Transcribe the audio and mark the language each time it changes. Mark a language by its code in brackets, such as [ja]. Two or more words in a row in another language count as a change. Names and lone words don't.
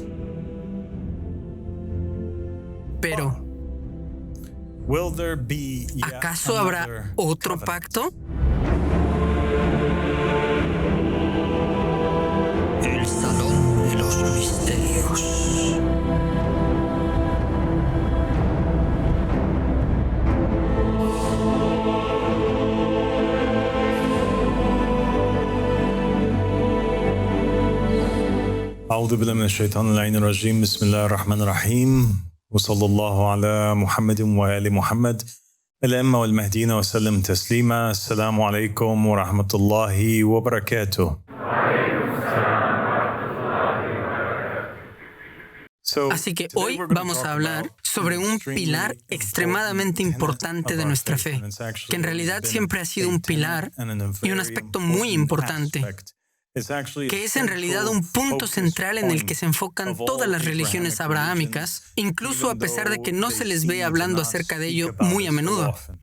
[es] Pero, ¿acaso habrá otro pacto? El Salón de los Misterios. [ar] أعوذ بالله من الشيطان اللعين الرجيم بسم الله الرحمن الرحيم وصلى الله على محمد وآل محمد الأئمة والمهديين وسلم تسليما السلام عليكم ورحمة الله وبركاته. [es] Así que hoy vamos a hablar sobre un pilar extremadamente importante de nuestra fe, que en realidad siempre ha sido un pilar y un aspecto muy importante, que es en realidad un punto central en el que se enfocan todas las religiones abrahámicas, incluso a pesar de que no se les ve hablando acerca de ello muy a menudo.